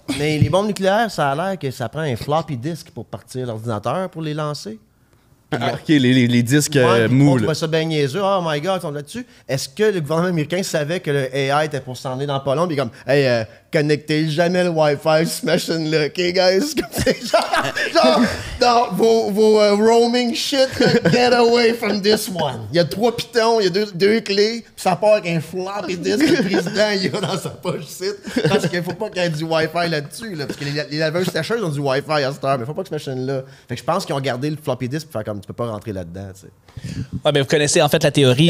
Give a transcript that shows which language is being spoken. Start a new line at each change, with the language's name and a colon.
French: Mais les bombes nucléaires, ça a l'air que ça prend un floppy disk pour partir l'ordinateur pour les lancer. OK, les disques mous. On trouvait ça bien niaiseux.
English: Oh my God,
French: ils sont là-dessus. Est-ce que le gouvernement américain savait que le AI était pour s'en aller dans pas long? Puis comme, hey, connectez jamais le Wi-Fi sur cette machine-là,
English: OK, guys?
French: genre, non, vos
English: roaming shit, get away from this one.
French: Il y a 3 pitons, il y a deux clés, puis ça part avec un floppy disk que le président il a dans sa poche site. Parce qu'il faut pas qu'il y ait du Wi-Fi là-dessus, là, parce que les laveuses sécheuses ont du Wi-Fi à cette heure, mais faut pas que cette machine-là. Fait que je pense qu'ils ont gardé le floppy disk pour faire comme tu peux pas rentrer là-dedans, tu sais. Ouais, mais vous connaissez en fait la théorie.